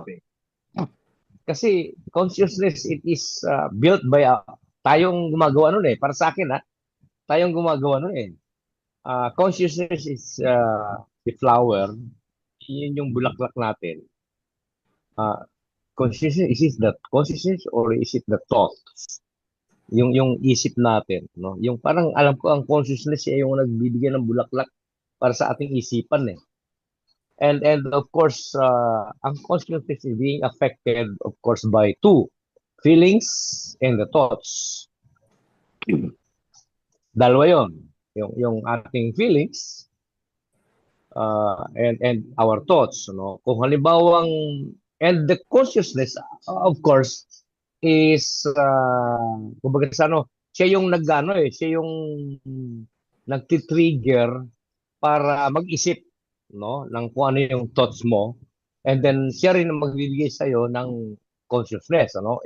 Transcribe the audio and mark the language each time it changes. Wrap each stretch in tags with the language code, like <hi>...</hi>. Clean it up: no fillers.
<tl>okay. Kasi consciousness,</tl> <en>it is built by,</en> <tl>tayong gumagawa nun eh. Para sa akin, tayong gumagawa nun eh.</tl> <en>Consciousness is the flower.</en> <tl>Yun yung bulaklak natin.</tl> <en>Consciousness, is it the consciousness or is it the thought?</en> <tl>Yung isip natin, no? Yung parang alam ko ang consciousness ay yung nagbibigay ng bulaklak para sa ating isipan eh.</tl> <en>And of course, ang consciousness is being affected of course by two, feelings and the thoughts.</en> <tl>Dalawa yon, yung ating feelings</tl> <en>and our thoughts,</en> <tl>no? Kung halimbawang and the consciousness of course is kumbaga sa ano, siya yung nagano eh, siya yung nagti-trigger para mag-isip, no, ng kung ano yung thoughts mo, and then siya rin ang magbibigay sa iyo ng consciousness, ano?</tl>